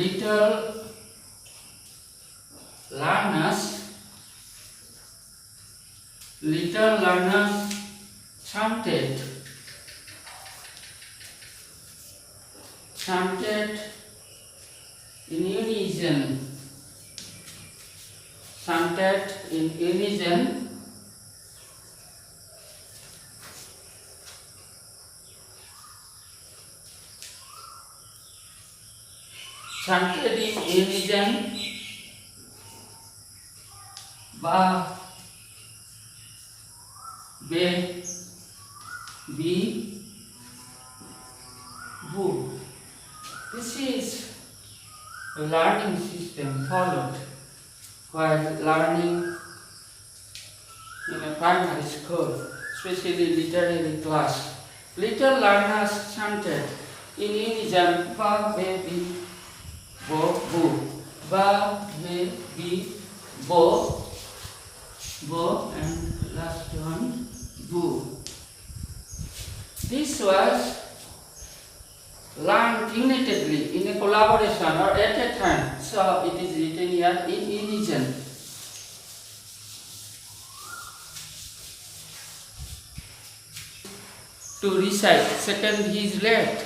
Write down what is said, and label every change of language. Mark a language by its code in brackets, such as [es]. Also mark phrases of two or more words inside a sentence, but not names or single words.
[en] little learners chanted in unison, chanted in unison, ba, be, bi, bu. This is a learning system followed while learning in a primary school, especially literary class. Little learners chanted in unison ba, be, bi, bo, bu. Ba, be, bi, bo, and last one, bu. This was learned unitedly in a collaboration or at a time, so it is written here in unison. To recite, second he is late.